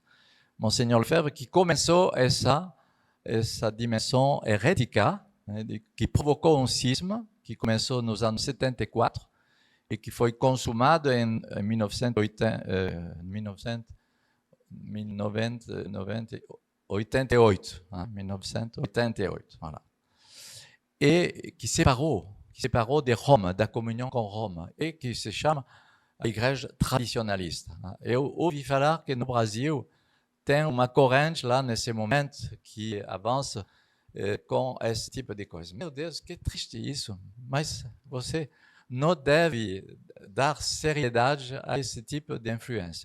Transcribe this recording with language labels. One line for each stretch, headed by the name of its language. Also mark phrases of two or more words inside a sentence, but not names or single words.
Portuguese: Monseigneur Lefebvre, que começou essa dimensão herética, que provocou um cisma, que começou nos anos 74 e que foi consumado em 1988. 1988, voilà.
French: Et qui séparou de Rome,
Portuguese: da comunhão com Roma, e que se chama a igreja tradicionalista. Eu ouvi falar que no Brasil tem uma corrente lá nesse momento que avança com esse tipo de coisa. Meu Deus, que triste isso, mas você não deve dar seriedade a esse tipo de influência.